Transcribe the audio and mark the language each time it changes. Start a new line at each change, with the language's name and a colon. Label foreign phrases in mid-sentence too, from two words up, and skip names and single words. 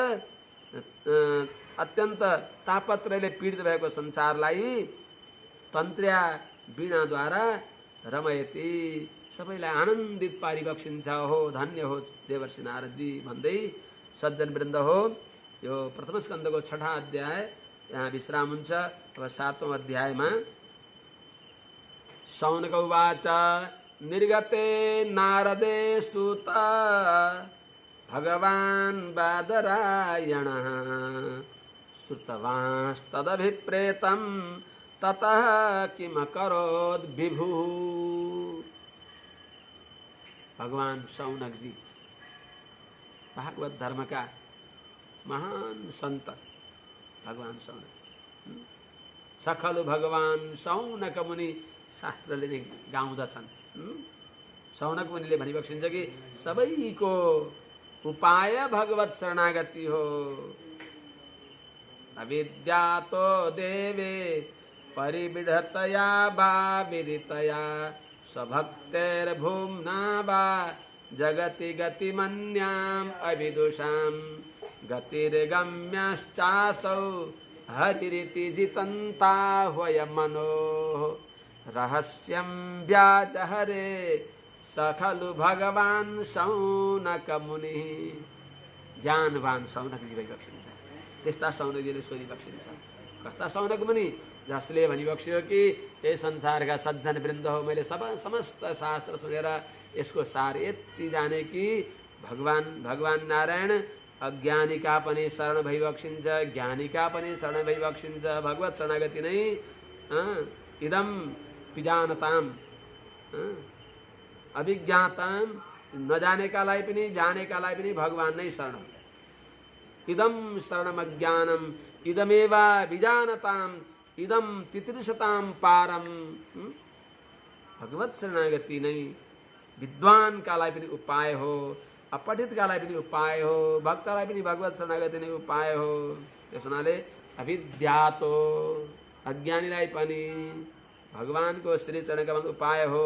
Nepali: अत्यन्त तापत्रयले पीडित भएको संसारलाई तन्त्र्या वीणाद्वारा रमयति, सबैलाई आनन्दित पारिबक्सिन्छ। हो धन्य हो देवर्षि नारदजी भन्दै सज्जन वृन्द हो, यो प्रथम स्कन्धको 6औं अध्याय यहाँ विश्राम हुन्छ। अब 7औं अध्यायमा
Sanskrit: शौनक उवाच निर्गते नारदे सुत भगवान् बादरायणः श्रुतवांस्तदभिप्रेतं ततः किम अकरोत् विभु।
Hindi: भगवान शौनक जी भागवत धर्म का महान संत भगवान शौनक।
Nepali: सखलु भगवान शौनक मुनि शास्त्रले नै गाउँदछन्। शौनक मुनिले भनिबक्सिन्छ कि सबैको उपाय भगवत शरणागति हो।
Sanskrit: अविद्यातो देवे परिविढतया वा विदितया स्वभक्तेर्भुम्ना वा जगति गतिमन्याम् अविदुषाम् गतिर्गम्यश्चासौ हरिरिति जितन्ता ह्वयमनोः रहस्यं व्याजहरे स खलु भगवान् शौनक मुनिः।
Nepali: ज्ञानवान शौनकजी भइबक्सिन्छ। त्यस्ता शौनकजीले सोधिबक्सिन्छ, कस्ता शौनक मुनि जसले भनिबक्स्यो कि हे संसारका सज्जन वृन्द हो, मैले समस्त शास्त्र सुनेर यसको सार यति जाने कि भगवान नारायण अज्ञानीका पनि शरण भइबक्सिन्छ, ज्ञानीका पनि शरण भइबक्सिन्छ। भगवत शरणागति नै
Sanskrit: इदम विजानताम, अभिज्ञाताम,
Nepali: नजानेकालाई पनि जानेकालाई पनि भगवान नै शरण।
Sanskrit: इदम शरणम अज्ञानम इदमेवा विजानताम इदम तितिर्षताम पारम।
Nepali: भगवत शरणागति नै विद्वान कालाई पनि उपाय हो, अपठित कालाई पनि उपाय हो, भक्तलाई पनि भगवत शरणागति नै उपाय हो। त्यस हुनाले अविद्यातो अज्ञानीलाई पनि भगवानको श्री चरणकमल उपाय हो।